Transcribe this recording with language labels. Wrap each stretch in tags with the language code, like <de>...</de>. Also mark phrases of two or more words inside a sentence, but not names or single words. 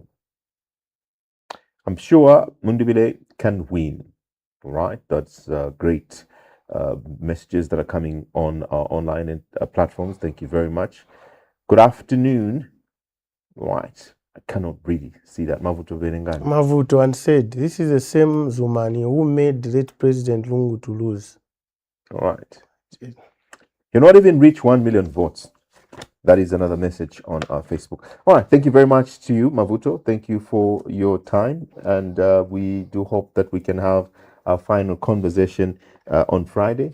<en>I'm sure Mundubile can win. Right, that's great messages that are coming on our online platforms. Thank you very much. Good afternoon. Right, I cannot really see that. Mabvuto Phiri. Mabvuto and said, this is the same Zumani who made late President Lungu to lose. All right. You're not even reach 1 million votes. That is another message on our Facebook. All right. Thank you very much to you, Mabvuto. Thank you for your time. And we do hope that we can have our final conversation on Friday.</en>